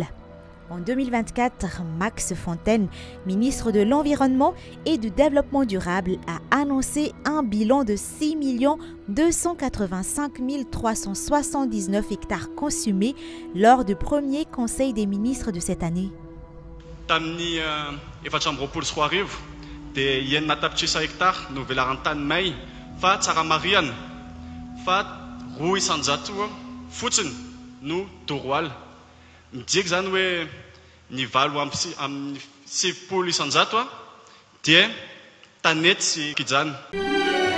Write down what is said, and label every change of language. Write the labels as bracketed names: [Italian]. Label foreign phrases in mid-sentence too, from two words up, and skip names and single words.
[French] En 2024, Max Fontaine, ministre de l'Environnement et du Développement durable, a annoncé un bilan de 6 285 379 hectares consumés lors du premier Conseil des ministres de cette année. [Malagasy] tamin'ny efatra amby roapolo sy roa arivo dia enina tapitrisa hektara no velarantany may fa tsara mariana fa 200 fotsiny no toroala. Midika zany hoe ny valo amin'ny 70 isanjato dia tanety sy kijana.